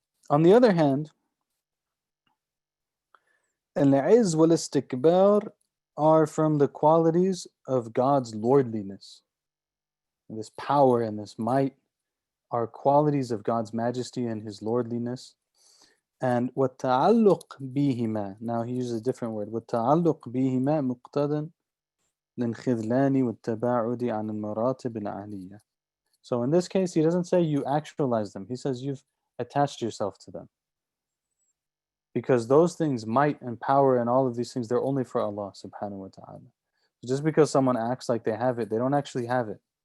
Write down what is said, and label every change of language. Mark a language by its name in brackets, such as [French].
[English] On the other hand, al-'izz wal-istikbar are from the qualities of God's lordliness. This power and this might are qualities of God's majesty and His lordliness. [Arabic] And وَالتَّعَلُّقْ بِهِمَا, [English] now he uses a different word, [Arabic] وَالتَّعَلُّقْ بِهِمَا مُقْتَدًا لِلْخِذْلَانِ وَالتَّبَاعُدِ عَنِ الْمَرَاتِبِ الْعَالِيَّةِ. [English] So in this case, he doesn't say you actualize them. He says you've attached yourself to them. Because those things, might and power and all of these things, they're only for Allah subhanahu wa ta'ala. Just because someone acts like they have it, they don't actually have it.